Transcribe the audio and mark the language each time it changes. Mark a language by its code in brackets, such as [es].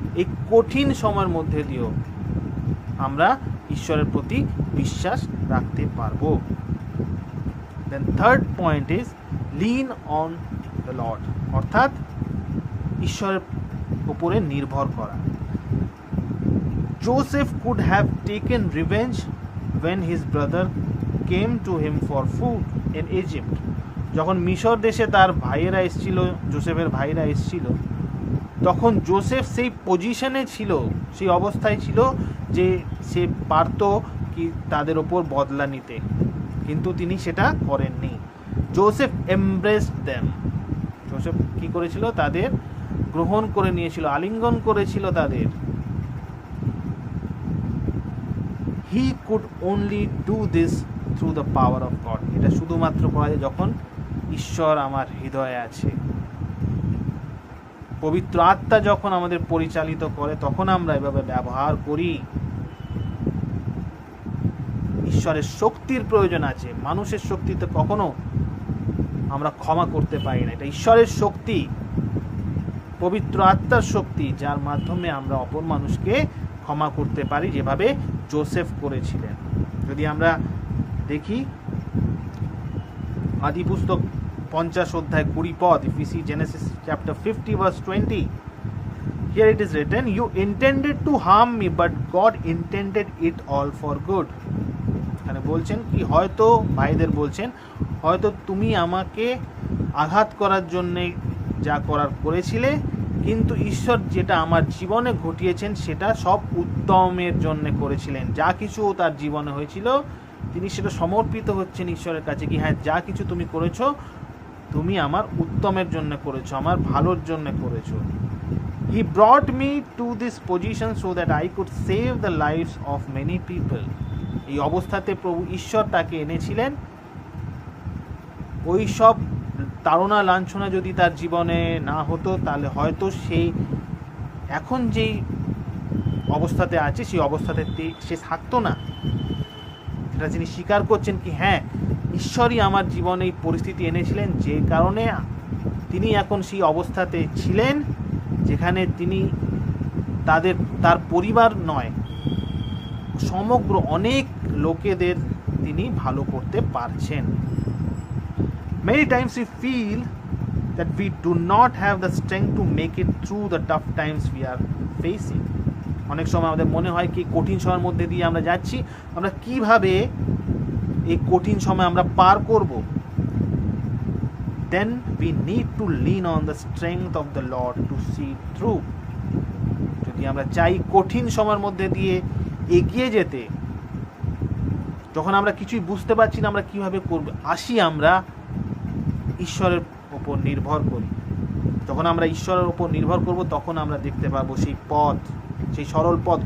[bn] এই কঠিন সময়ের মধ্যে দিয়েও আমরা ঈশ্বরের প্রতি বিশ্বাস রাখতে পারবো। [en] then third point is lean on the lord, [bn] অর্থাৎ ঈশ্বরের উপরে নির্ভর করা। [en] Joseph could have taken revenge when his brother came to him for food in Egypt. [bn] যখন মিশর দেশে তার ভাইয়েরা এসেছিল, জোসেফের ভাইরা এসেছিল, তখন জোসেফ সেই পজিশনে ছিল, সেই অবস্থায় ছিল যে সে পারত কি তাদের ওপর বদলা নিতে, কিন্তু তিনি সেটা করেননি। জোসেফ [en] embraced them, [bn] জোসেফ কি করেছিল? তাদের গ্রহণ করে নিয়েছিল, আলিঙ্গন করেছিল তাদের। [en] He could only do this through the power of God. [bn] এটা শুধুমাত্র করা যায় যখন ঈশ্বর আমার হৃদয়ে আছে, পবিত্র আত্মা যখন আমাদের পরিচালিত করে, তখন আমরা এভাবে ব্যবহার করি। ঈশ্বরের শক্তির প্রয়োজন আছে, মানুষের শক্তিতে কখনো আমরা ক্ষমা করতে পারি না। এটা ঈশ্বরের শক্তি, পবিত্র আত্মার শক্তি, যার মাধ্যমে আমরা অপর মানুষকে ক্ষমা করতে পারি, যেভাবে জোসেফ করেছিলেন। যদি আমরা দেখি আদি পুস্তক 50 অধ্যায় 20 পদ, [en] if we see Genesis chapter 50 verse 20, here it is written, you intended to harm me but God intended it all for good. [bn] এখানে বলছেন কি, হয়তো ভাইদের বলছেন, হয়তো তুমি আমাকে আঘাত করার জন্যে যা করার করেছিলে, কিন্তু ঈশ্বর যেটা আমার জীবনে ঘটিয়েছেন সেটা সব উত্তমের জন্য করেছিলেন। যা কিছু তার জীবনে হয়েছিল, তিনি সেটা সমর্পিত হচ্ছেন ঈশ্বরের কাছে, কি হ্যাঁ, যা কিছু তুমি করেছো, তুমি আমার উত্তমের জন্য করেছো, আমার ভালোর জন্য করেছো। [en] He brought me to this position so that I could save the lives of many people. [bn] এই অবস্থাতে প্রভু ঈশ্বর তাকে এনেছিলেন। ওই সব তাড়না লাঞ্ছনা যদি তার জীবনে না হতো, তাহলে হয়তো সেই এখন যেই অবস্থাতে আছে সেই অবস্থাতে সে থাকতো না। যেটা তিনি স্বীকার করছেন কি হ্যাঁ, ঈশ্বরই আমার জীবনে এই পরিস্থিতি এনেছিলেন, যে কারণে তিনি এখন সেই অবস্থাতে ছিলেন যেখানে তিনি তার পরিবার নয়, সমগ্র অনেক লোকেদের তিনি ভালো করতে পারছেন। [en] Many times we feel that we do not have the strength to make it through the tough times we are facing. [bn] অনেক সময় আমাদের মনে হয় কি কঠিন সময়ের মধ্যে দিয়ে আমরা যাচ্ছি, আমরা কিভাবে এই কঠিন সময় আমরা পার করব। [en] Then we need to lean on the strength of the Lord to see through. [bn] যদি আমরা চাই কঠিন সময়ের মধ্যে দিয়ে এগিয়ে যেতে, যখন আমরা কিছুই বুঝতে পারছি না আমরা কিভাবে করব, আসি আমরা ঈশ্বরের ওপর নির্ভর করি। যখন আমরা ঈশ্বরের ওপর নির্ভর করব, তখন আমরা দেখতে পাবো সেই পথ, সেই সরল পথ।